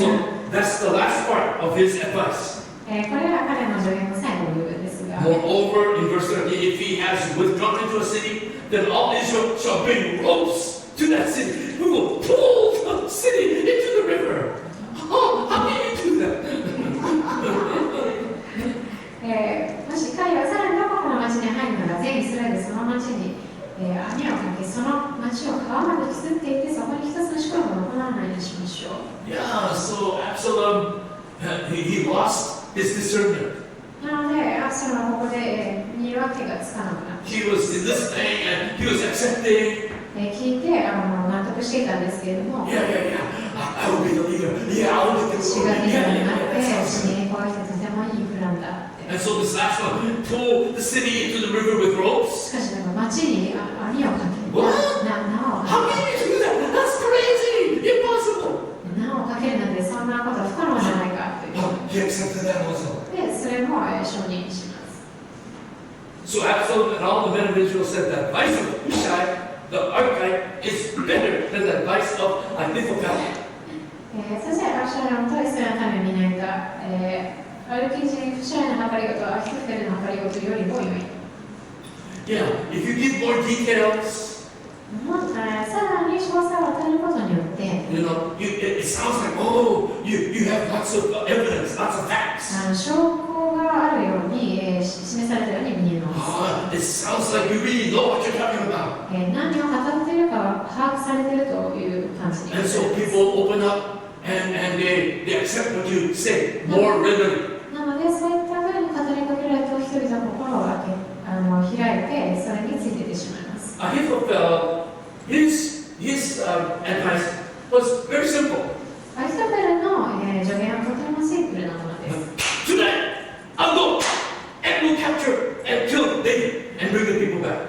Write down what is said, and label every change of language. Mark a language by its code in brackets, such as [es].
[en] So that's the last part of his advice. [ja] これが彼の助言の最後の部分ですが。 [en] Moreover, in verse 13, if he has withdrawn into a city, then all Israel shall bring ropes to that city. We will pull the city into the river. Oh, how can you do that? [ja] もし彼はさらにどこかの町に入るなら、全イスラエルでその町に網をかけ、その町を川まで築いていて、そこに一つの宿場を行わないようにしましょう。 [en] Yeah, so Absalom, he lost his discernment. [ja] なので、アブシャロムはここで見分けがつかなくなって。 [en] He was listening and he was accepting. [ja] 聞いて納得していたんですけれども、 [en] I will be the leader. Yeah, I will be the [ja] 私が [en] leader. [ja] リーダーになって、 Yeah, 私に栄光をしてとてもいいプランだって。 [en] And so this last one, pull the city into the river with ropes. [ja] しかし、町に網をかける。 [en] How can you do that? That's crazy! Impossible! [ja] 縄をかけるなんてそんなことは不可能じゃないかという。 [en] He accepted that also. [ja] で、それも承認します。 [en] So Absalom and all the men of Israel said that advice of Hushai, the archite, is better than the advice of Ahithophel. [ja] そしてアブシャロムとイスラエルの民に見られた、アルキ人フシャイの計りごとはアヒトフェルの計りごとよりも良い。 [en] Yeah, if you give more details, [ja] さらに詳細を与えることによって、 [en] it sounds like, oh, you have lots of evidence, lots of facts. [ja] 証拠があるように、示されたように見えます。 [en] It sounds like you really know what you're talking about. [ja] 何を語っているかは把握されているという感じになります。 [en] And so people open up and they accept what you say more readily. [ja] なので、そういったふうに語りかけられた人々の心を開いて、それについていってしまいます。 [en] Ahithophel, his advice was very simple. [ja] アヒトフェルの助言はとてもシンプルなものです。 [en] Tonight, I'll go and we'll capture and kill David and bring the people back.